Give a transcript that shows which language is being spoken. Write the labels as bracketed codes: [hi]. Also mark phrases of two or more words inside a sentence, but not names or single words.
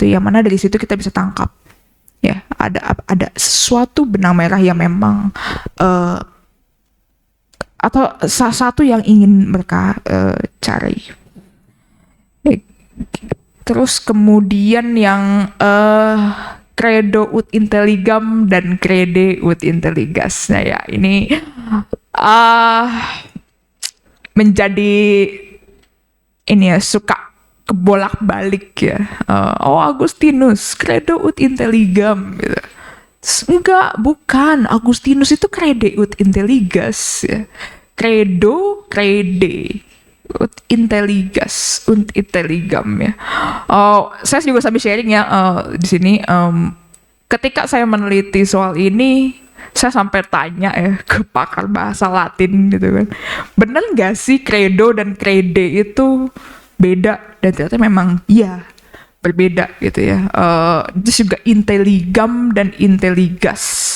[id] Yang mana dari situ kita bisa tangkap, ya, ada sesuatu benang merah yang memang atau satu yang ingin mereka cari. Terus kemudian yang [la] credo ut intelligam [id] dan [la] crede ut intelligas. [id] Nah ya, ini menjadi ini ya, suka kebolak-balik ya. [la] Oh, Agustinus credo ut intelligam gitu. [id] Enggak, bukan. Agustinus itu [la] crede ut intelligas [id] ya. [la] Credo, crede ut intelligas, ut intelligam ya. [id] Oh, saya juga sambil sharing ya di sini. Ketika saya meneliti soal ini, saya sampai tanya ya ke pakar bahasa Latin gitu kan, bener nggak sih credo dan crede itu beda? Dan ternyata memang iya, berbeda gitu ya. Terus juga intelligam dan intelligas.